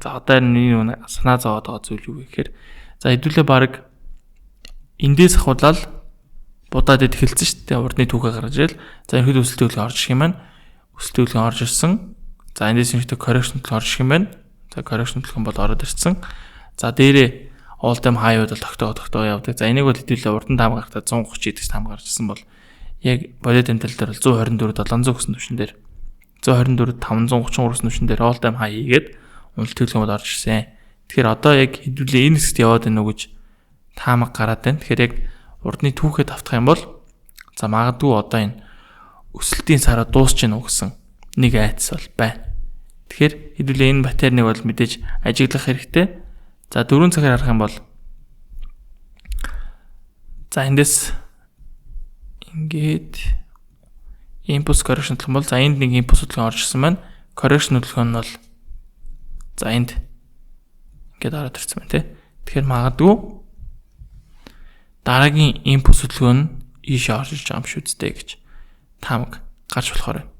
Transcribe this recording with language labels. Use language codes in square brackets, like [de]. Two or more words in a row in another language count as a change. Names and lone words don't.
[mn] За одоо энэ санаа зовоод байгаа зүйл юу гэхээр за хэдүүлээ баг эндээс ахуулаад будаад эхэлсэн шүү дээ. Урдны түүхээ гаргаж ирэл. За ерөнхийдөө өсөлтийн хөлөө орж ирэх юм байна. Өсөлтийн хөлөө орж ирсэн. За эндээс ерөнхийдөө correction төлөв орж ирэх юм байна. За correction төлөв бол ороод ирсэн. За дээрээ [en] all time high- [mn] уд бол тогтоо явдаг. За энийг бол хэдүүлээ урдан таамаг гарахтаа 130 идэх таамаг гарч ирсэн бол яг бодит тэмдэл дээр бол 124 700 гэсэн түвшин дээр 124 533 гэсэн түвшин дээр [en] all time high [mn] хийгээд уналтын төлөв бол орж ирсэн. Тэгэхээр одоо яг хэдүүлээ энэ хэсэгт яваад байна уу гэж таамаг гараад байна. Тэгэхээр яг урдны түүхээ тавтах юм бол за магадгүй одоо энэ өсөлтийн сараа дуусч гэнэ үү гэсэн нэг айдас бол байна. Тэгэхээр хэдүүлээ энэ паттерныг бол мэдээж ажиглах хэрэгтэй. За 4 цагаар харах юм бол за эндээс ингээд [en] impulse correction [mn] гэх юм бол за энд нэг impulse хөдөлгөөн орж ирсэн байна. Correction хөдөлгөөн нь бол за энд ингээд ороод ирсэн байна тий. Тэгэхээр магадгүй дараагийн impulse хөдөлгөөн нь ийшээ орж ирж байгаа юм шүү дээ гэж таамаг гарч болохоор байна.